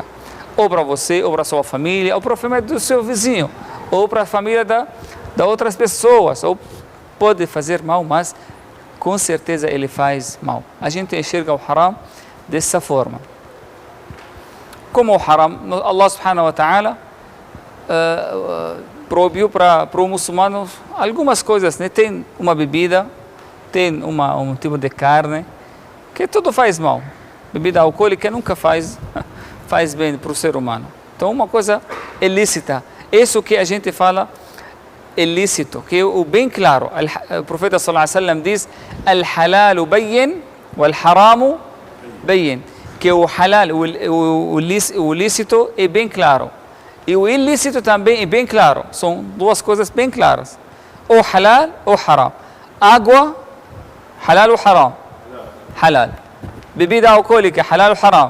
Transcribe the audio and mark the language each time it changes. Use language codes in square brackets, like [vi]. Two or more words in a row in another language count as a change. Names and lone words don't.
[pt] Ou para você, ou para sua família, ou para a família do seu vizinho, ou para a família da outras pessoas, ou pode fazer mal, mas com certeza ele faz mal. A gente enxerga o haram dessa forma. Como o haram, Allah [ar] سبحانه وتعالى [pt] proibiu para o muçulmano algumas coisas, né? Tem uma bebida, tem um tipo de carne, que tudo faz mal. Bebida alcoólica nunca faz bem para o ser humano. Então, uma coisa ilícita. Isso que a gente fala ilícito, que é o bem claro. O profeta [ar] صلى الله عليه وسلم [pt] diz: [ar] الحلال بين والحرام بين. [pt] Que o halal, o lícito é bem claro. E o ilícito também é bem claro. São duas coisas bem claras. Ou halal ou haram. Água, halal ou haram? Halal. Bebida alcoólica, halal ou haram?